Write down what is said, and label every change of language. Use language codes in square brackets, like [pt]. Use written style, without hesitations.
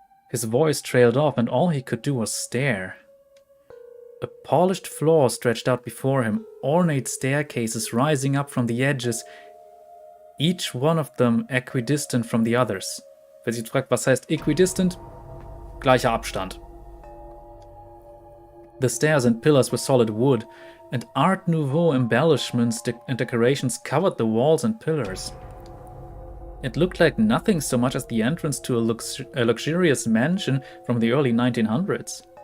[en] His voice trailed off and all he could do was stare. A polished floor stretched out before him, ornate staircases rising up from the edges, each one of them equidistant from the others. [de] Wer sich fragt, was heißt equidistant? Gleicher Abstand. [en] The stairs and pillars were solid wood, and Art Nouveau embellishments and decorations covered the walls and pillars. It looked like nothing so much as the entrance to a luxurious mansion from the early 1900s.